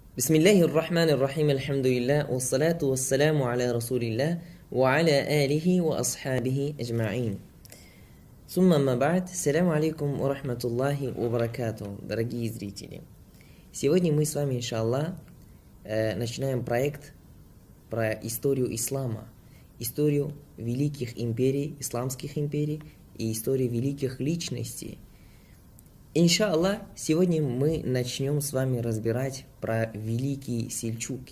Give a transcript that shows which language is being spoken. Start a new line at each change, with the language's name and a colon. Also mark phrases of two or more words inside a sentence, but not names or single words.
Arabic: بسم الله الرحمن الرحيم، الحمد لله، والصلاة والسلام على رسول الله، وعلى آله وأصحابه أجمعين. ثم أما بعد، السلام عليكم ورحمة الله وبركاته,
Russian: дорогие зрители. Сегодня мы с вами, иншаллах, начинаем проект про историю ислама, историю великих империй, исламских империй и историю великих личностей. Иншаллах, сегодня мы начнем с вами разбирать про великие сельджуки.